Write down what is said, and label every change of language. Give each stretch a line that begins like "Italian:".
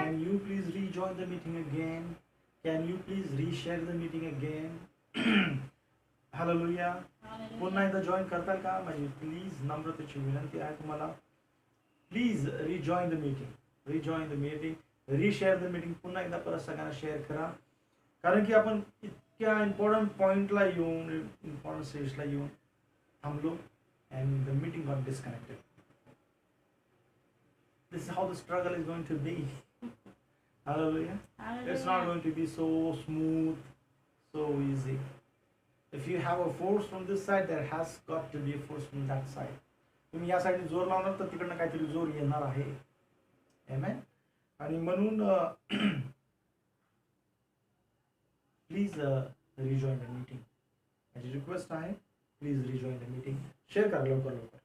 English: Can you please rejoin the meeting again? Can you please reshare the meeting again? Hallelujah.
Marathi: पुन्हा एकदा join करताल का? माझी please नम्रतेची विनंती आहे तुम्हाला.
English: Please rejoin the meeting, reshare the meeting.
Marathi: पुन्हा एकदा परत सगळ्यांना शेअर करा. कारण की आपण इतक्या इम्पॉर्टंट पॉइंटला येऊन, इम्पॉर्टंट स्टेजला येऊन थांबलो.
English: And the meeting got disconnected. This is how the struggle is going to be. Hallelujah. It's not going to be so smooth, so easy. If you have a force from this side, there has got to be a force from that side.
Marathi: तुम्ही या साईडने जोर लावणार तर तिकडनं काहीतरी जोर येणार आहे.
English: Amen.
Marathi: आणि म्हणून
English: Please rejoin the meeting.
Marathi: माझी रिक्वेस्ट आहे,
English: Please rejoin the meeting.
Marathi: Share करा लवकर.